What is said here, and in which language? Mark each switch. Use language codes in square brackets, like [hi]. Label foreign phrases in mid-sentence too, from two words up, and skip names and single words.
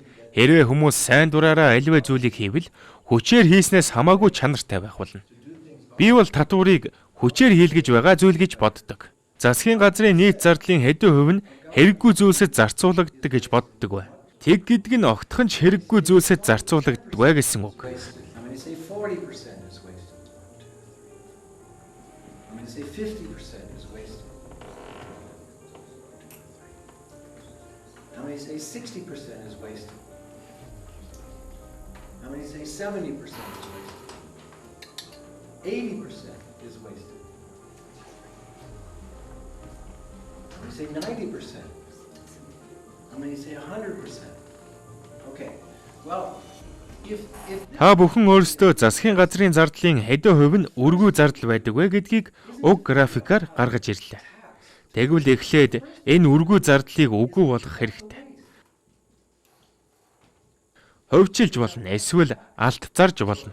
[mn] Хэрвээ хүмүүс сайн дураараа альва зүйлийг хийвэл хүчээр хийснээс хамаагүй чанартай байх болно. Би бол татварыг хүчээр хийлгэж байгаа зүйл гэж боддог. Засгийн газрын нийт зардлын хэдэн хувь нь хэрэггүй зүйлсэд зарцуулагддаг гэж боддог бай. Тэг гэдэг нь огтхон ч хэрэггүй зүйлсэд зарцуулагддаг бай гэсэн үг. [en] How many say 60% is wasted? How many say 70% is wasted? 80% is wasted. How many say 90%? How many say 100%? Okay, well, [mn] Та бүхэн өөрсдөө засгийн газрын зардлын хэдэн хувь нь үргүй зардал байдаг вэ гэдгийг уг графикаар гаргаж ирлээ. Тэгвэл эхлээд энэ үргүй зардлыг үгүй болгох хэрэгтэй. Хувьчилж болно, эсвэл алт зарж болно.